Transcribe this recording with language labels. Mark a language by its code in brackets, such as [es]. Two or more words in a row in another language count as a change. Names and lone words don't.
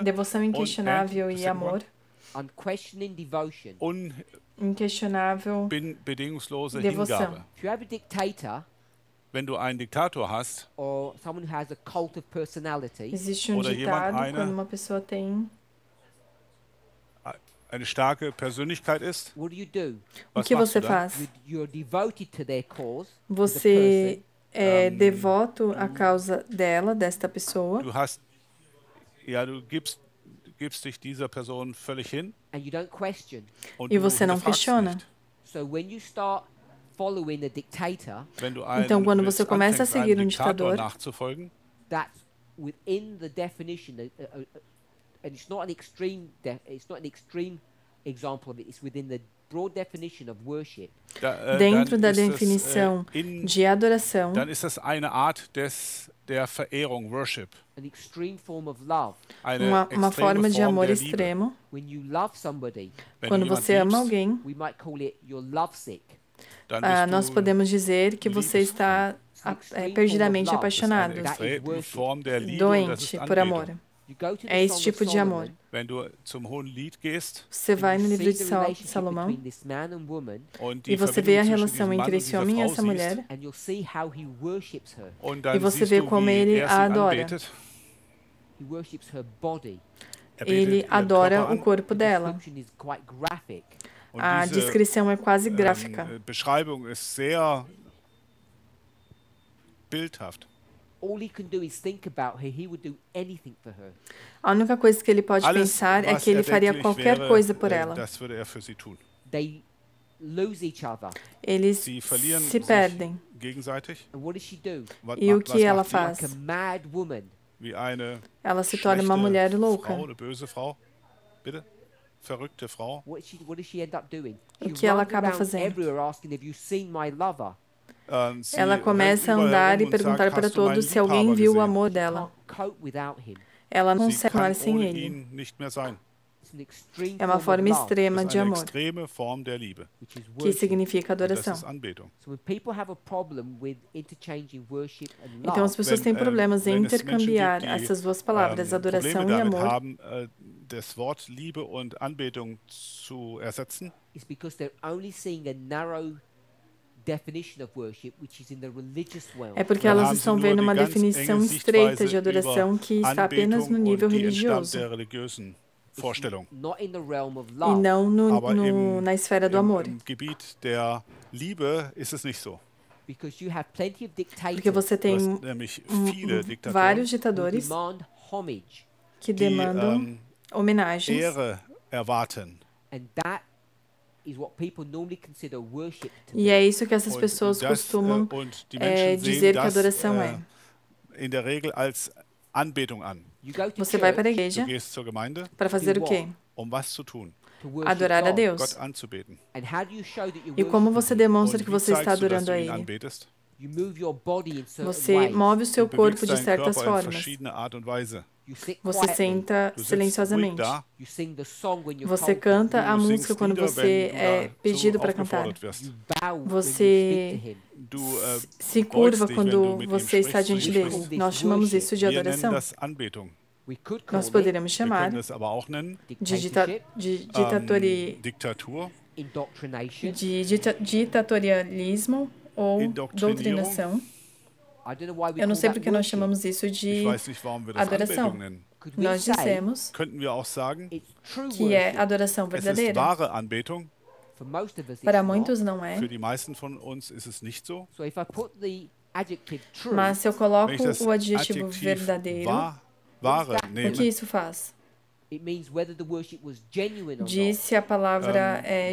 [pt] devoção [de] und [pt] inquestionável e amor, [en] unquestioning devotion. [pt] inquestionável, [de] unbedingungslose [pt] Devoção. [de] Hingabe. [en] If you have a dictator [de] Wenn du einen Diktator hast [en] or someone who has a cult of personality, [pt] existe um [de] Oder jemand [pt] ditado [de] eine- [pt] quando uma pessoa tem [de] eine starke Persönlichkeit ist, [en] What do? [pt] O que [de] machst [pt] você [de] du dann? [pt] faz? [en] You're devoted to their cause. [pt] Você é devoto à causa dela, desta pessoa, [de] Du gibst dich dieser Person völlig hin [en] And you don't question. [de] und [pt] e [de] du [pt] você não [de] hinterfragst [pt] questiona. [de] nicht. [en] So when you start following a dictator, [de] Wenn du [pt] Então, quando você [de] jetzt [pt] começa a [de] anfängst, [pt] seguir [de] einem [pt] um [de] Diktator [pt] ditador, [de] nachzufolgen, [en] that's within the definition, and it's not an extreme. It's not an extreme example of it. It's within the broad definition of worship. [pt] dentro [de] dann [pt] da [de] ist es, [pt] definição de adoração, [de] dann ist das eine Art der Verehrung, [en] Worship. An extreme form of love. [pt] uma [de] extreme [pt] forma de [de] Form [pt] amor [de] der Liebe. [pt] extremo. [en] When you love somebody, [de] Wenn [pt] Quando [de] du jemand [pt] você ama [de] liebst, [pt] alguém, [en] we might call it you're lovesick. [de] dann bist [pt] nós [de] du [pt] podemos dizer que você está perdidamente apaixonado, [de] eine [en] That is extreme worship. [de] Form der Liebe und das ist [pt] doente por amor. [de] Anbetung. [en] You go to the [pt] É esse [en] Song [pt] tipo [en] of [pt] de amor. [en] Solomon, [de] Wenn du zum Hohen Lied gehst [pt] Você vai [en] and [pt] no [en] you [pt] livro [en] see [pt] de [en] the relationship [pt] Salomão [en] between this man and woman, [de] und [pt] e [de] die [pt] você vê a [de] Verbindung zwischen [pt] relação [de] diesem Mann [pt] entre [de] und [pt] esse [de] dieser [pt] homem e [de] Frau [pt] essa [de] siehst, [pt] mulher, [en] and you'll see how he worships her. [de] und [pt] e [de] dann [pt] você [de] siehst [pt] vê [de] du, [pt] como [de] wie [pt] ele [de] er sie [pt] a adora. [de] anbetet. [en] He worships her body. [de] Er betet [pt] Ele [de] ihren [pt] adora [de] Körper [pt] o [de] an. [pt] corpo dela. [en] Description is quite graphic. [de] Und [pt] A [de] diese [pt] descrição é quase gráfica. [de] Beschreibung ist sehr bildhaft. [en] All he can do is think about her. He would do anything for her. [pt] A única coisa que ele pode [de] Alles, [pt] pensar é [de] was [pt] que ele faria [de] erdenklich [pt] qualquer [de] wäre, [pt] coisa por ela. [de] das würde er für sie tun. [en] They lose each other. [pt] Eles [de] Sie verlieren [pt] se [de] sich [pt] perdem. [de] gegenseitig. [en] And what does she do? [pt] E o que ela [de] macht sie? [pt] faz? [en] Like a mad woman. [de] Wie eine [pt] Ela se torna uma mulher louca. [de] Frau, eine böse Frau. Bitte? Verrückte Frau. [en] What does she end up doing? [pt] O [en] She [pt] que ela [en] runs [pt] acaba [en] around [pt] fazendo? [en] everywhere asking, "Have you seen my lover?" [de] Sie [pt] Ela começa a [de] rennt überall [pt] andar e [de] rum und [pt] perguntar [de] sagt, [pt] para [de] "Hast du meinen [pt] todos se alguém [de] Liebhaber [pt] viu o [de] gesehen?" [pt] amor [en] She [pt] dela. [en] can't cope without him. [pt] Ela não [de] Sie [pt] consegue [de] kann [pt] continuar sem [de] ohne [pt] ele. [de] ihn nicht mehr sein. [en] It's an extreme [pt] É uma [en] form [pt] forma [en] of love, [pt] extrema [de] Das [pt] de [de] ist eine [pt] amor, [de] extreme Form der Liebe. [en] which is [pt] que [en] worship. [pt] significa [de] Und das [pt] adoração. [de] ist Anbetung. [en] So when people have a problem with interchanging worship and [pt] Então as [en] love, [pt] pessoas têm problemas em [de] wenn es Menschen [pt] intercambiar [de] gibt, die, [pt] essas duas palavras, adoração [de] Probleme [pt] e [de] damit [pt] amor, [de] haben, das Wort Liebe und Anbetung zu ersetzen, [en] it's because they're only seeing a narrow definition of worship, which is in the religious realm. [pt] é porque [de] dann [pt] elas [de] haben sie [pt] estão [de] nur [pt] vendo [de] die [pt] uma [de] ganz [pt] definição [de] enge [pt] estreita [de] Sichtweise [pt] de adoração [de] über [pt] que está apenas no [de] Anbetung [pt] nível [de] und die entstammt [pt] religioso [de] der religiösen [en] It's [de] Vorstellung. [en] not in the realm of [pt] e [en] love. [pt] não [de] Aber [pt] na esfera do amor. [de] Im Gebiet der Liebe ist es nicht so. [en] Because you have plenty of [pt] Porque [en] dictators [pt] você [de] Du [pt] tem [de] hast nämlich viele Diktatoren, [pt] vários [en] who [pt] ditadores [en] demand homage, [pt] que [de] die [pt] demandam homenagens, [de] Ehre erwarten. [en] and that is what people normally consider worship to [pt] e [en] be. [pt] é isso que essas [de] Und [pt] pessoas costumam [de] und die Menschen [pt] dizer [de] sehen [pt] que [de] das [pt] adoração é. [de] in der Regel als Anbetung an. [en] You go to [pt] Você vai para a [en] church [de] Du [pt] igreja [de] gehst zur Gemeinde, [pt] para fazer o quê? [de] was zu tun, [en] to worship [pt] Adorar a [en] God. [pt] Deus. [de] Gott anzubeten. [en] And how do you show that you're [pt] E como você [en] worshiping Him? [pt] demonstra [de] Und [pt] que [de] wie [pt] você está [de] zeigst du, dass [pt] adorando [de] du [pt] a [de] ihn [pt] Ele? [de] anbetest? [en] You move your body in certain [pt] Você [en] ways. [pt] move o seu [de] Du [pt] corpo [de] bewegst [pt] de [de] deinen [pt] certas [de] Körper in [pt] formas. [de] verschiedene Art und Weise. [en] You sit [pt] Você [en] quietly. [pt] senta [de] Du sitzt ruhig [pt] silenciosamente. [de] da, [en] You sing the song when you're [pt] Você [en] told [pt] canta a [de] du [pt] música [de] singst [pt] quando [de] Lieder, [pt] você [de] wenn du [pt] é [de] dazu [pt] pedido para cantar. [de] aufgefordert wirst. [en] to. You bow when you [pt] Você [en] speak to Him. [de] Du [pt] se [de] beugst [pt] curva [de] dich, wenn [pt] quando [de] du mit ihm [pt] você está [de] sprichst, zu ihm [pt] diante [de] sprichst. [pt] dele. Nós chamamos isso de [de] Wir nennen [pt] adoração. [de] das Anbetung. [en] We could call [pt] Nós poderíamos [en] it [de] Wir [pt] chamar [de] können es aber auch nennen [pt] de [en] dictatorship, [de] Diktatur, [en] indoctrination. [pt] ditatorialismo ou [de] Indoktrinierung. [pt] doutrinação. [en] I don't know why we [pt] Eu não [en] call [pt] sei [en] that [pt] porque nós [en] worship. [pt] chamamos isso [de] Ich [pt] de [de] weiß nicht, warum wir das [pt] adoração. [de] Anbetung nennen. [en] Could we [pt] Nós [en] say [pt] dissemos [de] Könnten wir auch sagen, [en] it's true [pt] que é [en] worship? [pt] adoração [de] es ist [pt] verdadeira. [de] wahre Anbetung. [en] For most of us, [pt] Para [en] it's not. [pt] muitos não é. [de] Für die meisten von uns ist es nicht so. [en] So if I put the adjective true, [pt] Mas se eu coloco [de] Wenn ich das [pt] o adjetivo [de] Adjektiv [pt] verdadeiro, [de] wahre [pt] o que [de] nehme, [pt] isso faz? [en] it means whether the worship was genuine or [pt] Diz [en] not. [pt] se a palavra é